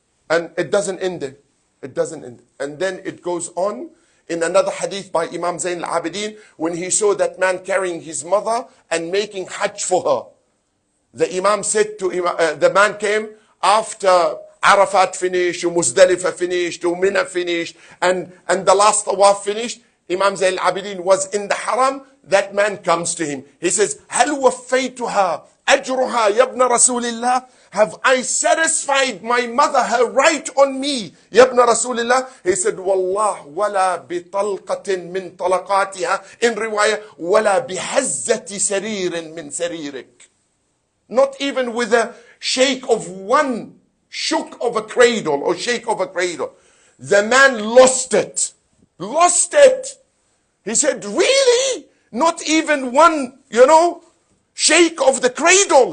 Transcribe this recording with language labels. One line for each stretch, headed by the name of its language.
English: And it doesn't end there. It doesn't end. And then it goes on in another hadith by Imam Zayn al-Abidin, when he saw that man carrying his mother and making hajj for her. The Imam said to him, the man came after Arafat finished, Muzdalifah finished, Mina finished, and the last tawaf finished. Imam Zayn al-Abidin was in the haram. That man comes to him. He says,
Arabic: هل وفيتها أجرها يا ابن رسول الله?
English: Have I satisfied my mother her right on me,
Arabic: يا ابن رسول الله?
English: He said,
Arabic: والله ولا بطلقة من طلقاتها. In riwayah, ولا بهزة سرير من سريرك.
English: Not even with a shake of one shook of a cradle or shake of a cradle. The man lost it. Lost it. He said, really? Not even one, shake of the cradle?